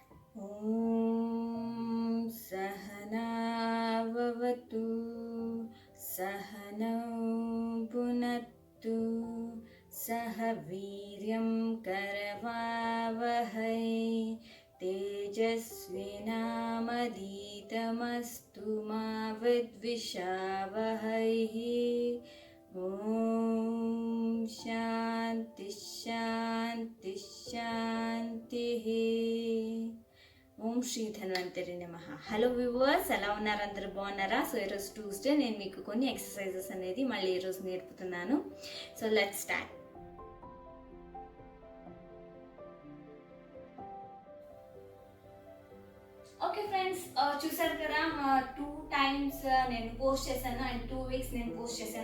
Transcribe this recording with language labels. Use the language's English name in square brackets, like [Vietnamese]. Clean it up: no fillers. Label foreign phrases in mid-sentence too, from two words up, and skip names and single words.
[Sanskrit] ॐ सहनाववतु सहनौ पुनत्तु सह वीर्यं करवावहै तेजस्विनामधीतमस्तु मा विद्विषावहै। ॐ शान्ति शान्ति शान्तिः। ఓం శ్రీ ధన్వంతరి నమః. [English] Hello viewers, [Telugu] ఎలా ఉన్నారు? అందరూ బాగున్నారా? సో ఈరోజు ట్యూస్డే, నేను మీకు కొన్ని ఎక్సర్సైజెస్ అనేది మళ్ళీ ఈరోజు నేర్పుతున్నాను. [English] So let's start. Okay friends, [Telugu] చూసారు కదా [English] 2 times [Telugu] నేను పోస్ట్ చేశాను అండ్ [English] 2 weeks [Telugu] నేను పోస్ట్ చేశాను.